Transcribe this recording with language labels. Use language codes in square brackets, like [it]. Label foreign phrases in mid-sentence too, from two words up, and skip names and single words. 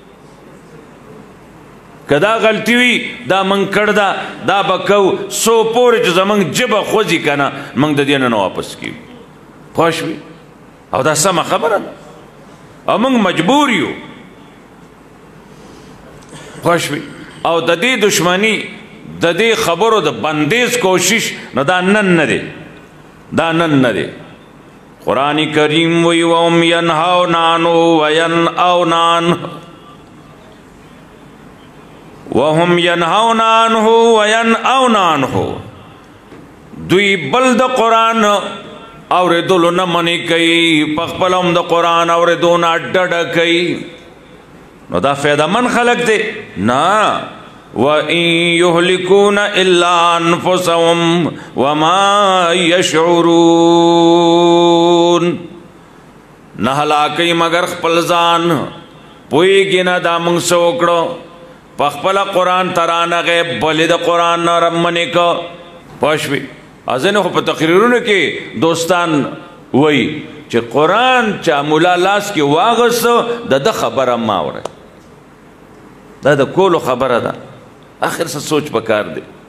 [ps] که دا غلطي وي دا موږ کړ ده دا به کوو څو پورې چې زموږ ژبه خوځي که نه موږ د دې نه واپس کیو پوه شوې او دا سمه خبره ده او موږ مجبور یو پوه شوې او د دې دشمني د دې خبرو د بندیز کوشش نو دا نن نه دی دا نن نه دی قرآن کریم وی [ar] وهم ینهون عنه وینأون عنه وهم ینهون عنه وینأون عنه [ps] دوی بل د قرآن اوریدلو نه منې کوي په خپله هم د قرآن اوریدو نه ډډه کوي نو دا فایدهمند خلک دی نه [ar] وَإِن يُهْلِكُونَ إِلَّا أَنفُسَهُمْ وَمَا [ps] يَشْعُرُونَ نه هلاکوي مگر خپل ځان پوهېږي نه دا موږ څه وکړو په خپله قرآن ته رانغی بلې د قرآن نه منې که پوه شوې ځینې خو په تقریرونو کې دوستان وایي چې قرآن چا ملا لاس کې واغسته د ده خبره مه اورئ دا د کولو خبره ده آخر څه سوچ پکار دی